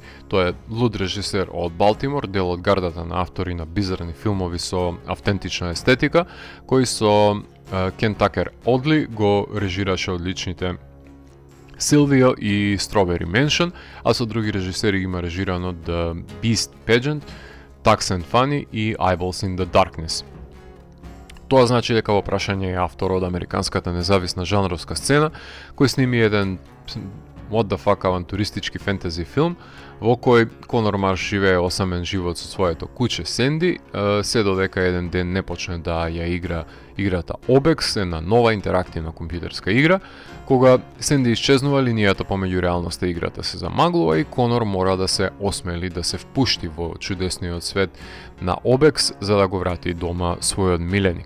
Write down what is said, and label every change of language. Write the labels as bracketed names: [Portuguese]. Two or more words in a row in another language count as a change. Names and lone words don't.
[Macedonian] Тој е луд режисер од Балтимор, дел од гардата на автори на бизарни филмови со автентична естетика, кој со Кен Такер Одли го режираше одличните Силвио и Strawberry Mansion, а со други режисери има режирано The Beast Pageant, Tucks and Funny и Eyeballs in the Darkness. Тоа значи дека во прашање е автор од американската независна жанровска сцена, кој сними еден [English] what the fuck [Macedonian] авантуристички фентези филм, во кој Конор Марш живее осамен живот со своето куче Сенди, се додека еден ден не почне да ја игра играта Обекс, една нова интерактивна компјутерска игра. Кога Сенди исчезнува, линијата помеѓу реалноста и играта се замаглува и Конор мора да се осмели да се впушти во чудесниот свет на Обекс за да го врати дома својот миленик.